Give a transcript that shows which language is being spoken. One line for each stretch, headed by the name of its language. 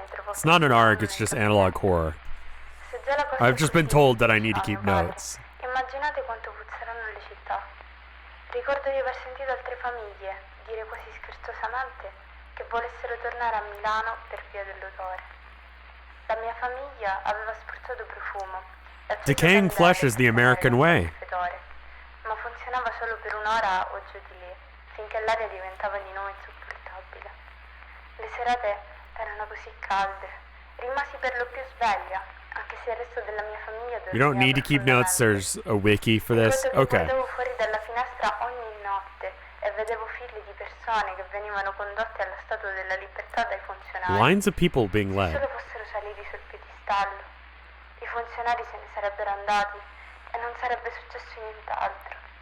English: It's not an ARG, it's just analog horror. I've just been told that I need to keep notes.
Italian: Immaginate quanto puzzeranno le città. Ricordo di aver sentito altre famiglie dire quasi scherzosamente che volessero tornare a Milano per via dell'odore. La mia famiglia aveva spruzzato profumo.
English: Decaying flesh is the American way.
Italian: Ma funzionava solo per un'ora o giù di lì, finché l'aria diventava di nuovo insopportabile. Le serate erano così calde. Rimasi per lo più sveglia, anche se il resto della mia famiglia dormiva.
English: You don't need to keep notes, there's a wiki for this. Okay.
Italian: Guardavo fuori dalla finestra ogni notte e vedevo figli di persone che venivano condotte alla Statua della Libertà dai funzionari.
English: Lines of people being led.
Italian: solo fossero saliti sul piedistallo, i funzionari se ne sarebbero andati e non sarebbe successo nient'altro.